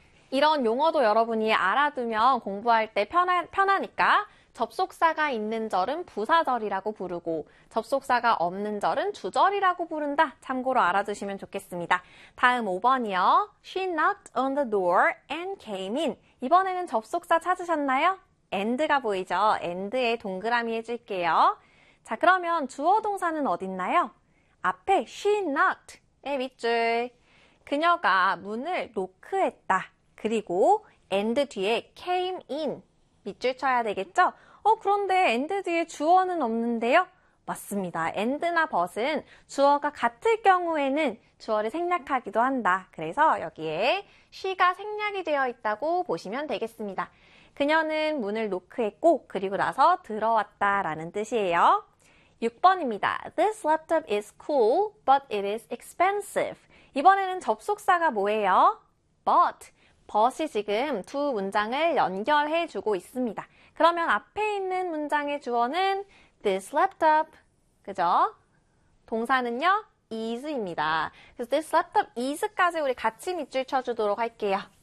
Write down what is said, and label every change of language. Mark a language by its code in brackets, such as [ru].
[ko] 이런 용어도 여러분이 알아두면 공부할 때 편하니까 접속사가 있는 절은 부사절이라고 부르고 접속사가 없는 절은 주절이라고 부른다. 참고로 알아두시면 좋겠습니다. 다음 5번이요. [en] She knocked on the door and came in. [ko] 이번에는 접속사 찾으셨나요? and가 보이죠? and에 동그라미 해줄게요. 자, 그러면 주어 동사는 어딨나요? 앞에 [en] she knocked [ko] 의 밑줄. 그녀가 문을 노크했다. 그리고 and 뒤에 [en] came in [ko] 밑줄 쳐야 되겠죠? 그런데 and 뒤에 주어는 없는데요? 맞습니다. and나 but은 주어가 같을 경우에는 주어를 생략하기도 한다. 그래서 여기에 she가 생략이 되어 있다고 보시면 되겠습니다. 그녀는 문을 노크했고 그리고 나서 들어왔다라는 뜻이에요. 6번입니다. [en] This laptop is cool, but it is expensive. [ko] 이번에는 접속사가 뭐예요? [en] but. [ko] but이 지금 두 문장을 연결해 주고 있습니다. 그러면 앞에 있는 문장의 주어는 [en] this laptop. [ko] 그죠? 동사는요, is입니다. 그래서 [en] this laptop is [ko] 까지 우리 같이 밑줄 쳐주도록 할게요.